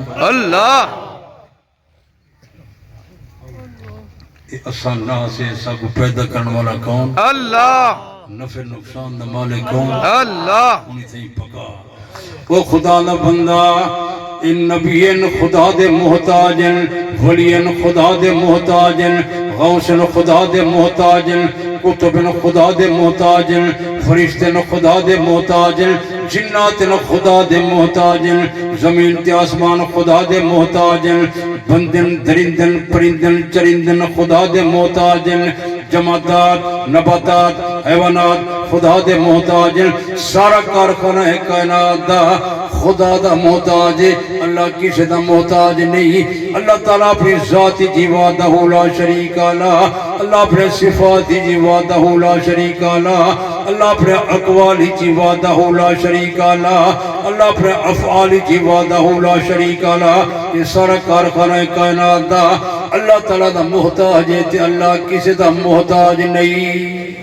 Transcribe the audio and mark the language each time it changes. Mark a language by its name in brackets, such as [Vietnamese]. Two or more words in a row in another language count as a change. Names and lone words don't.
[Punjabi] اللہ [Urdu] آسان نہ سے سب کو پیدا کرنے والا کون [Punjabi] اللہ نفع نقصان دا مالک کون اللہ انہی تھی پکا وہ خدا دا بندہ ان نبیین خدا دے محتاجن ولین خدا دے محتاجن غوثن خدا دے محتاجن کتبن خدا دے محتاجن فرشتن خدا دے محتاجن جناتن خدا دے محتاجن زمین تے آسمان خدا دے محتاجن بندن درندن پرندن چرندن خدا دے محتاجن جمادات نباتات حیوانات خدا دے محتاجن سارا کارخانہ ہے کائنات دا خدا دا محتاج ہے اللہ کسی دا محتاج نہیں اللہ تعالیٰ اپنی ذاتی جی [Arabic] وحدہ لا شریک [Punjabi] اللہ اللہ اپنے صفاتی جی [Arabic] وحدہ لا شریک [Punjabi] اللہ اللہ اپنے اقوالی جی [Arabic] وحدہ لا شریک [Punjabi] اللہ اللہ اپنے افعالی جی [Arabic] وحدہ لا شریک [Punjabi] اللہ یہ سارا کارخانہ کائنات دا اللہ تعالیٰ دا محتاج ہے تے اللہ کسی دا محتاج نہیں